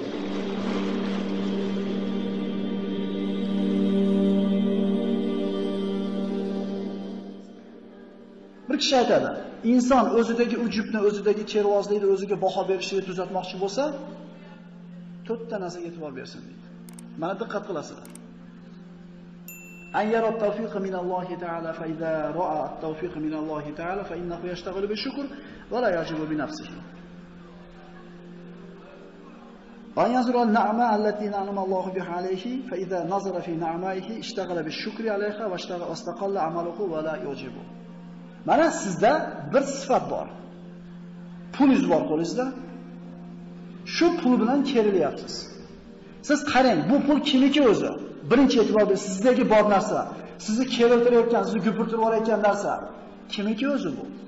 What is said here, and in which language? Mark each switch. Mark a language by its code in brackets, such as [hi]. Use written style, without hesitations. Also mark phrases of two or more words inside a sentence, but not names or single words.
[uz] Bir kishi aytadi, inson o'zidagi ujubni, o'zidagi kervozlikni o'ziga baho berishini tuzatmoqchi bo'lsa, 4 ta narsaga e'tibor bersin deydi. Mana diqqat qilasizlar. [ar] أن يرى التوفيق من الله تعالى فإذا رأى التوفيق من الله تعالى فإنه يشتغل بالشكر ولا يعجب بنفسه. أن ينظر النعمة التي أنعم الله بها عليه فإذا نظر في نعمائه اشتغل بالشكر عليها واستقل عمله ولا يعجب. [uz] Mana sizda bir sifat bor. Pulingiz bor qo'lingizda. Shu pul bilan kerilyapsiz. Siz qarang, bu pul kimniki o'zi? Birinchi e'tibor bering, sizdagi bor narsa, sizni keriltirayotgan, sizni gupirtirib olayotgan narsa kimniki o'zi bu?